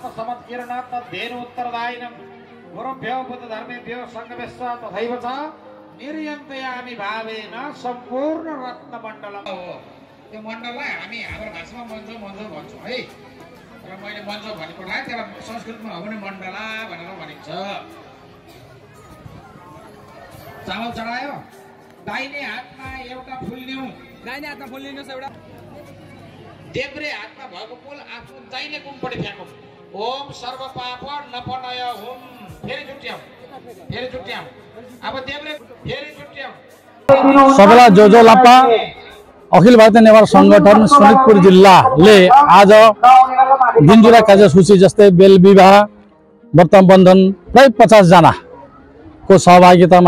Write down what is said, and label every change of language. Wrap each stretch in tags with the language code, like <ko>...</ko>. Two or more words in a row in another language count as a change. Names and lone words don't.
<sa>समत्किरणात् धेनु उत्तरदायिनं गुरुभ्यो बुद्ध धर्मेभ्यो संगमेश्व तथैव च निर्यन्तयामि भावेन सम्पूर्ण रत्नमण्डलम</sa> <ne>यो मण्डललाई हामी हाम्रो भाषामा मञ्च भन्छौँ है र मैले मञ्च भनेको थाहा तर संस्कृतमा हो भने मण्डला भनेर भनिन्छ चामल चढायो दाहिने हातमा एउटा फूल लिऊ दाहिने हातमा फूल लिनुस् एउटा देब्रे हातमा भएको फूल आफ्नो दाहिने कुमपट्टि फ्याँकौँ</ne> <sa>ओम सर्व पाप नपनय हुम</sa> <ne>फेरि छुट्याऊ अब देब्रे फेरि छुट्याऊ सबला जो लापा अखिल भारतीय नेवार संगठन शोणितपुर जिल्लाले आज दिनजुरा कार्यसूची जस्तै बेल विवाह व्रत बन्धन प्राय 50 जनाको सहभागितामा</ne>